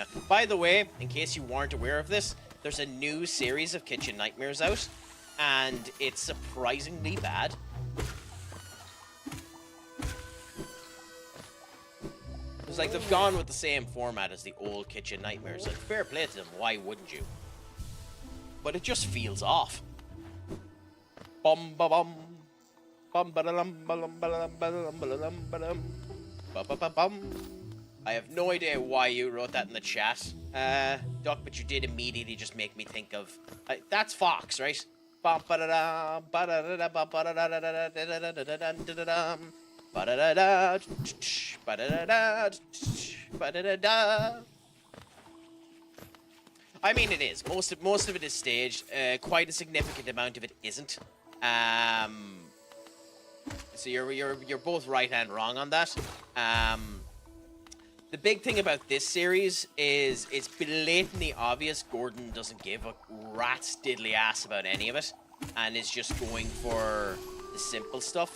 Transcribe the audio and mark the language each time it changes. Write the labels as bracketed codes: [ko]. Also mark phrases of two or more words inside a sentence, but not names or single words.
[en] By the way, in case you weren't aware of this, there's a new series of Kitchen Nightmares out, and it's surprisingly bad. There's It's like they've gone with the same format as the old Kitchen Nightmares. And fair play to them, why wouldn't you? But it just feels off. Bum ba bum. Bum ba dum ba dum ba dum ba dum ba dum ba dum. Ba ba ba bum. I have no idea why you wrote that in the chat, Duck, but you did immediately just make me think of... that's Fox, right? Bum ba da dum ba da da da ba da da da da da da da da da ba da da da ba da da da ba da da da. I mean, it is. Most of it is staged. Quite a significant amount of it isn't. So you're both right and wrong on that. The big thing about this series is it's blatantly obvious Gordon doesn't give a rat's diddly ass about any of it, and is just going for the simple stuff.